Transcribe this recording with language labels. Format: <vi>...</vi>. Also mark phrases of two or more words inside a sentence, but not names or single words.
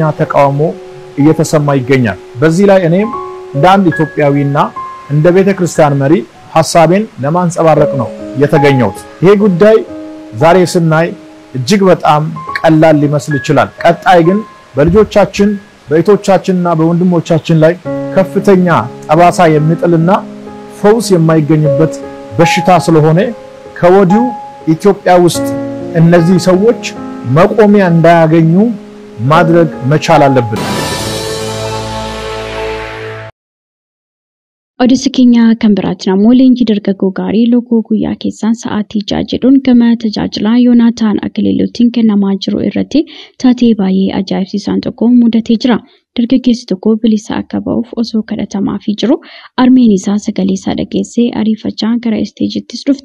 <am>ተቃውሞ እየተሰማ ይገኛል። በዚህ ላይ እኔም እንደ አንድ ኢትዮጵያዊና እንደ ቤተክርስቲያን መሪ ሐሳቤን ለማንጸባረቅ ነው የተገኘሁት። ይሄ ጉዳይ ዛሬ ስናይ እጅግ በጣም ቀላል ሊመስል ይችላል። ቀጣይ ግን በልጆቻችን በእህቶቻችንና በወንድሞቻችን ላይ ከፍተኛ ጠባሳ የሚጥልና ፈውስ የማይገኝበት በሽታ ስለሆነ ከወዲሁ ኢትዮጵያ ውስጥ እነዚህ ሰዎች መቆሚያ እንዳያገኙ ማድረግ መቻል አለብን።</am> <om>Odeessa keenya kan biraatti namoo leenjii dargaggoo gaarii loogoo guyyaa keessaan sa'aatii 6 jedhuun gama tajaajilaa Yoonaataan Akiliiluutiin kennamaa jiru irratti taatee baay'ee ajaa'ibsiisaan tokko mudatee jira. Dargaggeessi tokko bilisa akka ba'uuf osoo kadhatamaafii jiru armeen isaa sagalee isaa dhageessee ariifachaa gara isteejittis dhufte.</om>